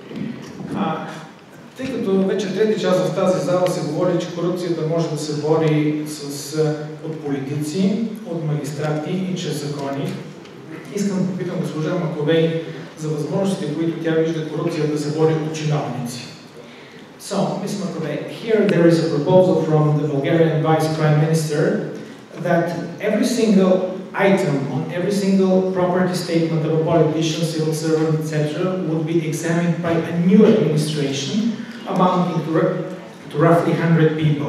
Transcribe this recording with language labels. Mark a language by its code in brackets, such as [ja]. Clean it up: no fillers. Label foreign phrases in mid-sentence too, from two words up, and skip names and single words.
[bg] Тъй като вече трети час в тази зала се говори, че корупцията може да се бори от политици, от магистрати и чрез закони, искам да попитам госпожа Маковей за възможностите, които тя вижда корупцията да се бори от чиновници. [en] So, Ms. Makovey, here there is a proposal from the Bulgarian Vice Prime Minister that every single item on every single property statement of a politician, civil servant, etc., would be examined by a new administration amounting to roughly 100 people.